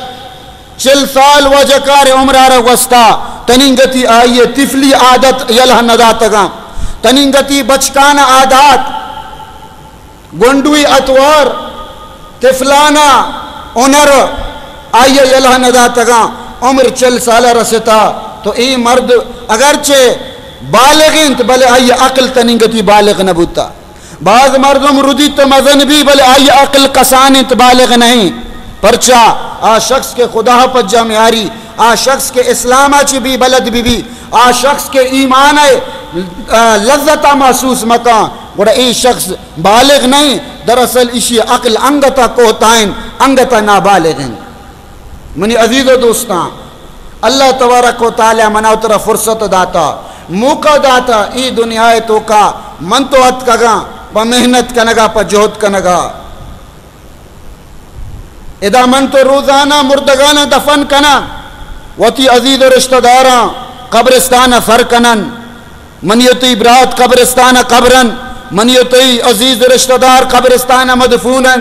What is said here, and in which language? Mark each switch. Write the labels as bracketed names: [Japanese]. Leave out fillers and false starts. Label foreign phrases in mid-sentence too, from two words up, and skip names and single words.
[Brahui] 40 سال وجہ کار عمرہ وستا تنینگتی آئیے طفلی عادت یلہ نداتگاں، تنینگتی بچکانہ عادات، گنڈوی اتوار، طفلانہ انر آئیے یلہ نداتگاں. عمر 40 سالہ رستا تو ای مرد اگرچہ بالغین بلے آئی عقل تنینگتی بالغ نبوتا. بعض مردم ردیت مزن بھی بلے آئی عقل کسانت بالغ نہیں. پرچا آ شخص کے خدا پر جامعاری، آ شخص کے اسلامہ چی بھی بلد بھی، آ شخص کے ایمان لذتا محسوس مکان گوڑا ای شخص بالغ نہیں. دراصل اسی عقل انگتا کوتائن، انگتا نابالغن. منی عزیز و دوستان، [Arabic] اللہ تبارک و تعالی [Brahui] مناو ترہ فرصت داتا، موقع داتا. ای دنیا تو کا من تو حد کگا پا محنت کنگا پا جہد کنگا. ادا من تو روزانہ مردگانہ دفن کنا وتی عزیز و رشتہ داراں قبرستانہ سر کنن، منیتی برات قبرستانہ قبرن، منیتی عزیز رشتہ دار قبرستانہ مدفونن.